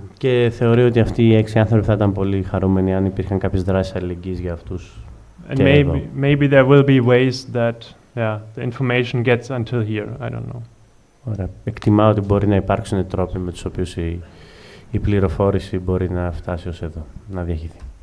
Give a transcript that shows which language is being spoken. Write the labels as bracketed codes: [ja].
[el] Και θεωρεί ότι αυτοί οι 6 άνθρωποι θα ήταν πολύ χαρούμενοι αν υπήρχαν κάποιες δράσεις αλληλεγγύης για αυτούς. [en] And maybe there will be ways that the information gets until here. I don't know. [el] Ωραία. Εκτιμά ότι μπορεί να υπάρξουν τρόποι με τους οποίους η πληροφόρηση μπορεί να φτάσει ως εδώ, να διαχειριστεί.